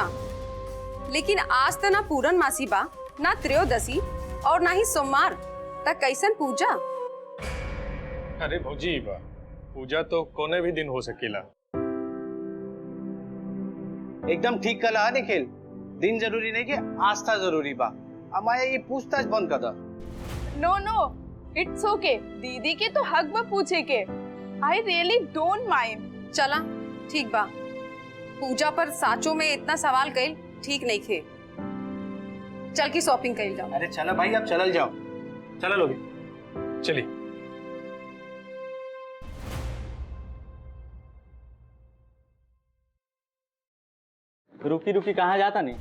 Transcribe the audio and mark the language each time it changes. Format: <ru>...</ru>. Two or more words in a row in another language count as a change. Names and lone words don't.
<bho>लेकिन आज तो ना पूरन मासी बा, ना त्रयोदशी और ना ही सोमवार, ता कैसन पूजा? अरे भौजी बा, पूजा तो कोने भी दिन हो सकेला। एकदम ठीक कला है निखिल, दिन जरूरी नहीं कि आस्था जरूरी बा। अमाया ये पूछताछ बंद कर दा।</bho> <en>No no, it's okay.</en> <bho>दीदी के तो हक बा पूछे के।</bho> <en>I really don't mind.</en> <bho>चला ठीक बा, पूजा पर साचो में इतना सवाल कइल ठीक नहीं खे। चल की शॉपिंग कइल जाओ। अरे चलो भाई, अब चलल जाओ, चलो लोग। चलिए। रुकी रुकी कहाँ जाता नहीं?</bho>